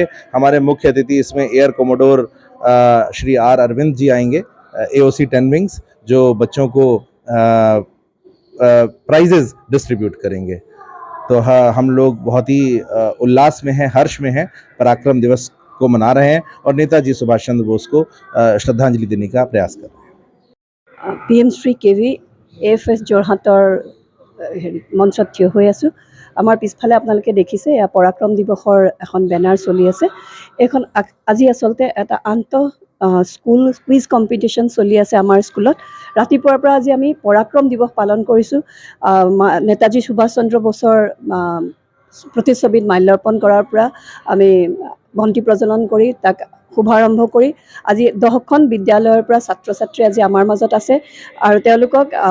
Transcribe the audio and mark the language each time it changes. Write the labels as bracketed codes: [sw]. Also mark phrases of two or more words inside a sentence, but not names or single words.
[hi] हमारे मुख्य अतिथि इसमें [en] Air Commodore [hi] श्री आर अरविंद जी आएंगे, AOC 10 विंग्स, जो बच्चों को [en] prizes distribute [hi] करेंगे। तो हाँ, हम लोग बहुत ही उल्लास में हैं, हर्ष में हैं, पराक्रम दिवस को मना रहे हैं और नेताजी सुभाष चंद्र बोस को श्रद्धांजलि देने का प्रयास कर रहे हैं। [as] PM শ্ৰী KV AFS যোৰহাটৰ মঞ্চত থিয় হৈ আছোঁ। আমাৰ পিছফালে আপোনালোকে দেখিছে এয়া পৰাক্ৰম দিৱসৰ এখন বেনাৰ চলি আছে। এইখন আজি আচলতে এটা [en] school quiz competition [as] চলি আছে আমাৰ স্কুলত। ৰাতিপুৱাৰ পৰা আজি আমি পৰাক্ৰম দিৱস পালন কৰিছোঁ। নেতাজী সুভাষ চন্দ্ৰ বসুৰ প্ৰতিচ্ছবিত মাল্যাৰ্পণ কৰাৰ পৰা আমি বন্তি প্ৰজ্বলন কৰি তাক শুভাৰম্ভ কৰি আজি 10খন বিদ্যালয়ৰ পৰা ছাত্ৰ ছাত্ৰী আজি আমাৰ মাজত আছে আৰু তেওঁলোকক